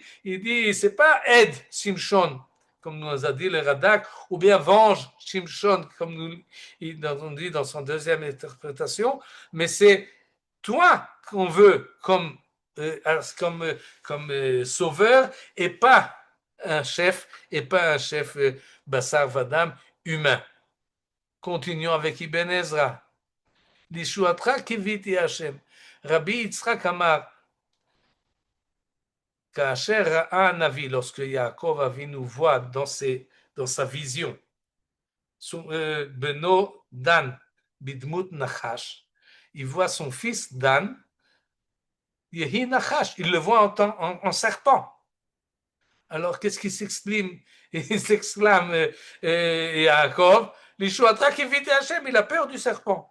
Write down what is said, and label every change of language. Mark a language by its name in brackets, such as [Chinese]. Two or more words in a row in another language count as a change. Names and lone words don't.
[French] Il dit, c'est pas aide Shimshon, comme nous a dit le Radak, ou bien venge Shimshon, comme on dit dans son deuxième interprétation, mais c'est toi qu'on veut comme comme sauveur et pas un chef [Hebrew] בשר ודם [French] humain. Continuons avec Ibn Ezra. [Hebrew] לישועתך קיויתי השם. רבי יצחק אמר כאשר ראה נביא, [French] lorsque Yaakov Avinu voit dans sa vision, [Hebrew] בנו דן בדמות נחש, [French] il voit son fils Dan, [Hebrew] יהי נחש, [French] il le voit en serpent. Alors, qu'est-ce qu'il s'exclame Il s'exclame Yaakov, [Hebrew] לישועתך קיויתי השם, [French] il a peur du serpent.